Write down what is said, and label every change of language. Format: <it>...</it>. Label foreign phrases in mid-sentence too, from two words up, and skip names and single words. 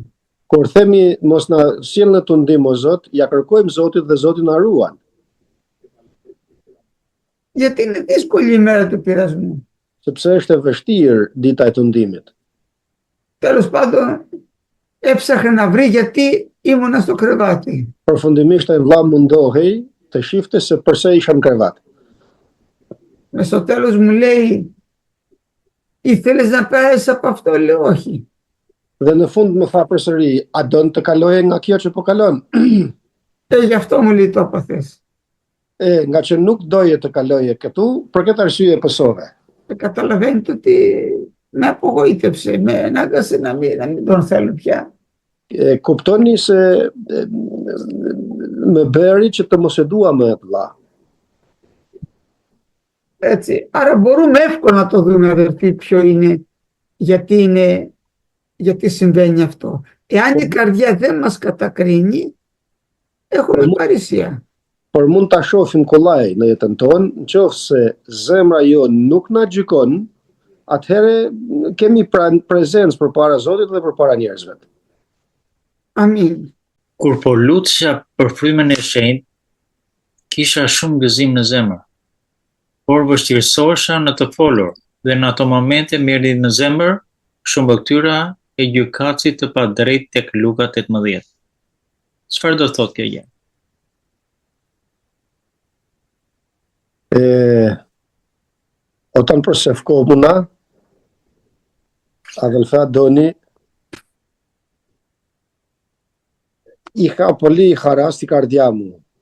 <sq>Kur themi mos na sjell në tundim o Zot, ja kërkojmë Zotit dhe Zoti na ruan.</sq> <el>Γιατί είναι δύσκολη η μέρα του πειρασμού.</el> <sq>Sepse është e vështirë dita e tundimit.</sq> <el>Τέλος πάντων, έψαχνε να βρει γιατί ήμουνα στο κρεβάτι.</el> <sq>Përfundimisht ai vlla mundohej të shifte se pse isha në krevat.</sq> <el>Με στο τέλος μου λέει, ήθελες να περάσεις από αυτό, λέω όχι.</el> <sq>Dhe në fund më tha përsëri, a don të kaloje nga kjo që po kalon?</sq> <el>Γι' αυτό μου λέει το έπαθες.</el> <sq>Nga që nuk doje të kaloje këtu, për këtë arsye e pësove.</sq> <el>Καταλαβαίνετε ότι με απογοήτευσε, με ανάγκασε να μην τον θέλω πια.</el> <sq>Kuptoni se më bëri që të mos e dua më vëlla.</sq> <el>Έτσι. Άρα μπορούμε εύκολα να το δούμε, αδερφοί, ποιο είναι, γιατί συμβαίνει αυτό. Εάν η καρδιά δεν μας κατακρίνει, έχουμε παρησία.</el> <sq>Por mund ta shohim kollaj në jetën tonë, nëse zemra jo nuk na gjykon, atëherë kemi prezencë përpara Zotit dhe përpara njerëzve. Amin. Kur po lutesha për frymën e shenjtë, kisha shumë gëzim në zemër, por vështirësohesha në të folur dhe në ato momente më erdhi në zemër shumbëltyra e gjykatësit të padrejtë tek Luka 18. Çfarë do thotë kjo gjë?</sq> <el>Όταν προσευχόμουν, αδελφέ Αντώνη, είχα πολύ χαρά στην καρδιά μου.</el>